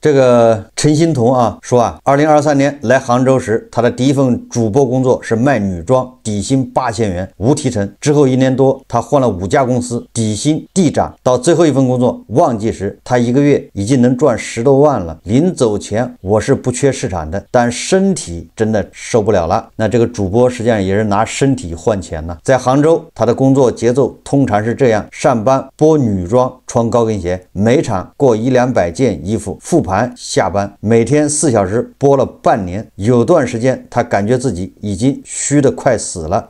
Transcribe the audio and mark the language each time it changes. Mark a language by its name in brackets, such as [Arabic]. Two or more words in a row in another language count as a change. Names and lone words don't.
[Chinese] 这个陈欣彤啊说啊，2023年来杭州时，他的第一份主播工作是卖女装，底薪8000元，无提成。之后1年多，他换了5家公司，底薪递涨。到最後一份工作旺季時，他1個月已經能賺10多萬了。臨走前，我是不缺市場的，但身體真的受不了了。那這個主播實際上也是拿身體換錢呢。在杭州，他的工作節奏通常是這樣：上班播女裝，穿高跟鞋，每場過100-200件衣服，復盤下班，每天4小時，播了半年。有段時間他感覺自己已經虛得快死了。